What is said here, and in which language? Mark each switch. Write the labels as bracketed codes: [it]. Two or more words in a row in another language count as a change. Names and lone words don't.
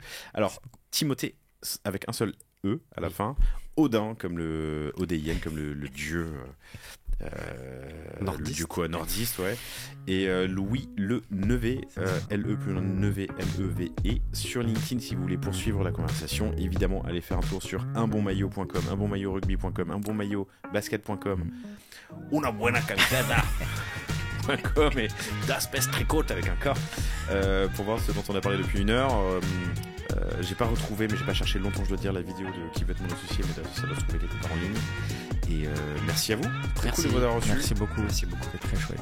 [fr] Alors, Timothée, avec un seul E à la fin, Odin, comme le Odin, comme le dieu nordiste. Le dieu quoi, nordiste, ouais. Et Louis Le Nevé, LE plus loin Nevé, LEVE, sur LinkedIn si vous voulez poursuivre la conversation. Évidemment, allez faire un tour sur unbonmaillot.com, unbonmaillotrugby.com, unbonmaillotbasket.com, [es] una buena camiseta. [fr] Et Das Best Tricot avec un K, pour voir ce dont on a parlé depuis 1 heure. J'ai pas retrouvé, mais j'ai pas cherché longtemps, je dois dire, la vidéo de Qui veut être mon associé, mais ça doit se trouver quelque part en ligne. Et merci à vous, très cool de vous avoir reçu. Merci beaucoup, c'est très chouette.